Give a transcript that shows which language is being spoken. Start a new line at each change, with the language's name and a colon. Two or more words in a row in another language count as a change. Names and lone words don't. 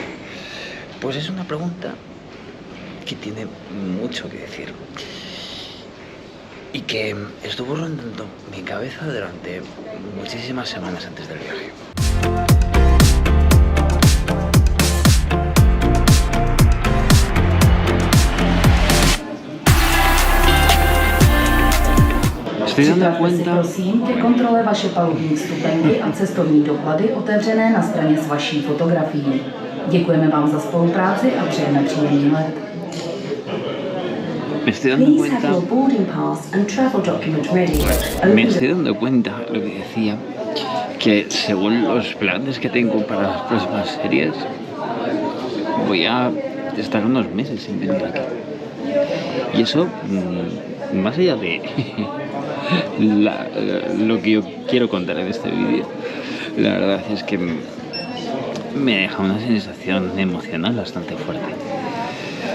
Spanish: Pues es una pregunta que tiene mucho que decir y que estuvo rondando mi cabeza durante muchísimas semanas antes del viaje. Estoy dando cuenta.
Czech: Prosím ke kontrole vaše palubní vstupenky a cestovní doklady otevřené na straně s vaší fotografií. Děkujeme vám za spolupráci a přejeme příjemný let.
Spanish: Me estoy dando
English: Please have
Spanish: cuenta.
English: your boarding pass and travel document ready.
Spanish: Me estoy dando cuenta, lo que decía, que según los planes que tengo para las próximas series, voy a estar unos meses sin venir aquí. Y eso, más allá de lo que yo quiero contar en este vídeo, la verdad es que me deja una sensación emocional bastante fuerte.